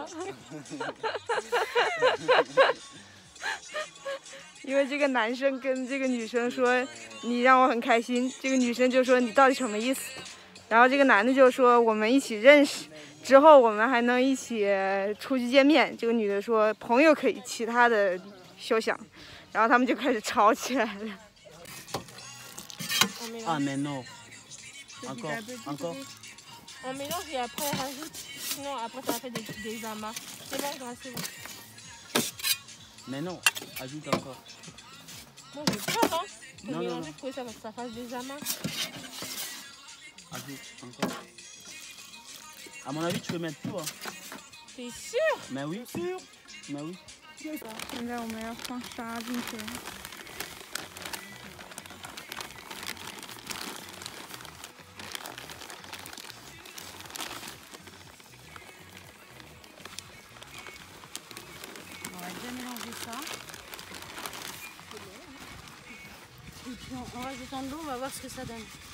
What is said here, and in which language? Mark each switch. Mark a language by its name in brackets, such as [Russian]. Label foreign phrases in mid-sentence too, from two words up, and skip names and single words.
[Chinese] 因为这个男生跟这个女生说你让我很开心，这个女生就说你到底什么意思？然后这个男的就说我们一起认识，之后我们还能一起出去见面。这个女的说朋友可以，其他的休想。然后他们就开始吵起来了。 [French] Ah mais non. Encore, encore. On mélange et après on rajoute. Sinon après ça fait des amas. C'est bon, c'est bon. Mais non, ajoute encore. Moi j'ai peur hein. Faut Non, mélanger non. pour que ça fasse des amas. Ajoute encore. À mon avis, tu peux mettre tout. Hein. T'es sûr? Mais oui, sûr. Mais oui. [Chinese] 现在我们要放沙进去了。 [French] On va bien mélanger ça. Et puis en rajoutant de l'eau, on va voir ce que ça donne.